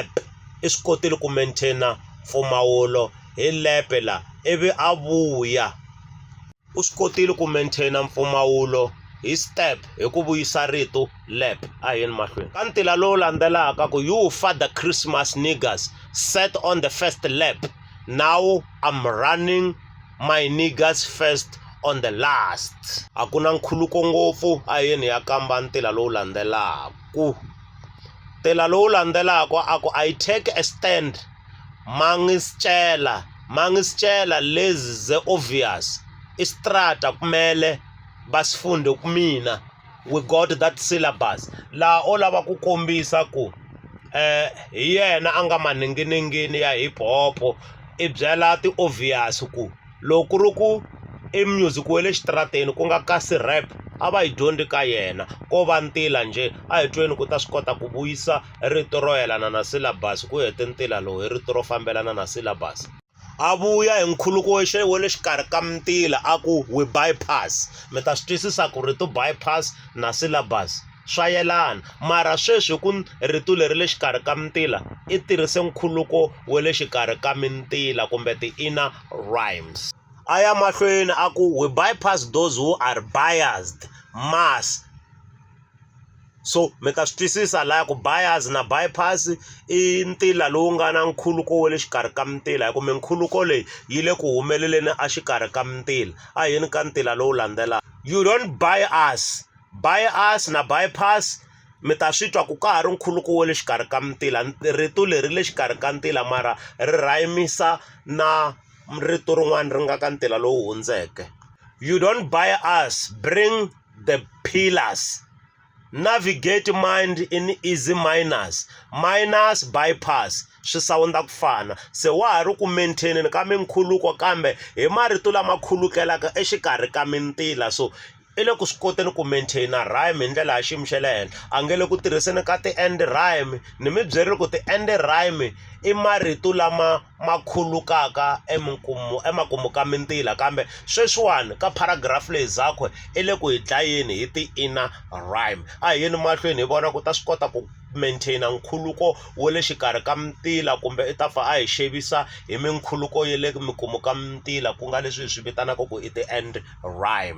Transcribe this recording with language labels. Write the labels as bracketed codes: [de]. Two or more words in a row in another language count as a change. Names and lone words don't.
[ts] I swi kotile ku maintaina mpfumawulo hi lepe la ivi a vuya. U swi kotile ku maintaina mpfumawulo hi step hi ku vuyisa rito lap. A hi yeni mahlweni. Ka ntila lowu landzelaka ku [en] you Father Christmas niggas, set on the first lap. Now I'm running my niggas first on the last. [ts] A ku na nkhuluko ngopfu. A hi yeni ya kamba ntila lowu landzelaku. Ntila lowu landzelaku aku [en] I take a stand. [ts] Mangisitshela lezi [en] the obvious. [zu] Istrata kumele basifunde kumina. [en] We got that syllabus. [ts] La o lava ku kombisa ku hi yena anga maninginingini ya [en] hip hop. [ts] I byela ti obvious ku loko ri ku i music wa le xitrateni ku nga kasi rap a va hi dyondzi ka yena ko va ntila njhe a hi tweni ku ta swi kota ku vuyisa rito ro yelana na syllabus ku hete ntila lowu hi rito ro fambelana na syllabus. A vuya hi nkhuluko wa le xikarhi ka mintila a ku [en] we bypass. [ts] Mi ta swi twisisa ku rito bypass na syllabus swa yelana, mara sweswi ku rito leri le xikarhi ka mintila i tirhise nkhuluko wa le xikarhi ka mintila kumbe ti-inner rhymes. A ya mahlweni a ku [en] we bypass those who are biased mass. [ts] So mi ta swi twisisa laha ku bias na bypass i ntila lowu nga na nkhuluko wa le xikarhi ka mintila hi ku minkhuluko leyi yi le ku humeleleni a xikarhi ka mintila. A hi yeni ka ntila lowu landzelaka. [en] You don't bias. [ts] Bias na bypass mi ta swi twa ku ka ha ri nkhuluko wa le xikarhi ka mintila. Rito leri le xikarhi ka ntila mara ri rhayimisa na rito rin'wana ri nga ka ntila lowu hundzeke. [en] You don't bias. Bring the pillars. Navigate mind in easy minus. [ts] Minus bypass swi sawunda ku fana. Se wa ha ri ku maintaineni ka minkhuluko kambe hi marito lama khulukelaka exikarhi ka mintila. So i le ku swi koteni ku maintaina rhyme hi ndlela ya xiyimo xa le henhla. A nge le ku tirhiseni ka ti-end rhyme. Ni mi byerile ku ti-end rhyme i marito lama ma khulukaka emakumu ka mintila kambe sweswiwani ka paragraph leyi zakwe i le ku hi dlayeni hi ti-inner rhyme. A hi yeni mahlweni hi vona ku ta swi kota ku maintaina nkhuluko wa le xikarhi ka mintila kumbe i ta fa a hi xevisa hi minkhuluko ya le mikumu ka mintila ku nga leswi hi swi vitanaka ku i ti-end rhyme.